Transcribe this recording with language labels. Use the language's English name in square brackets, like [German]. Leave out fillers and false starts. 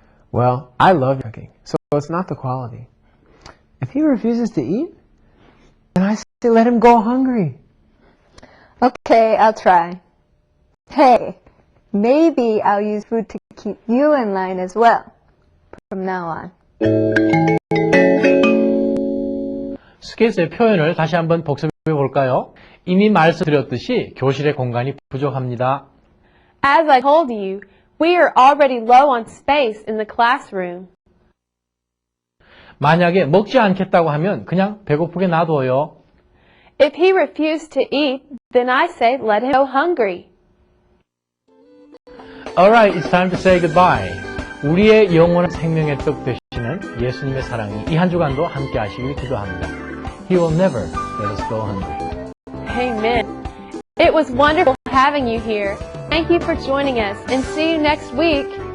[English] Well, I love your cooking, so it's not the quality. If he refuses to eat, then I say let him go hungry. Okay, I'll try. Hey, maybe I'll use food to keep you in line as well from now on. [Korean] 스킷의 표현을 다시 한번 복습해 볼까요? 이미 말씀드렸듯이 교실의 공간이 부족합니다. [English] As I told you, we are already low on space in the classroom. [Korean] 만약에 먹지 않겠다고 하면 그냥 배고프게 놔둬요. [English] If he refused to eat, then I say let him go hungry. Alright, it's time to say goodbye. [Korean] 우리의 영원한 생명의 떡 되시는 예수님의 사랑이 이 한 주간도 함께 하시길 기도합니다. [English] He will never let us go hungry. Amen. It was wonderful having you here. Thank you for joining us and see you next week.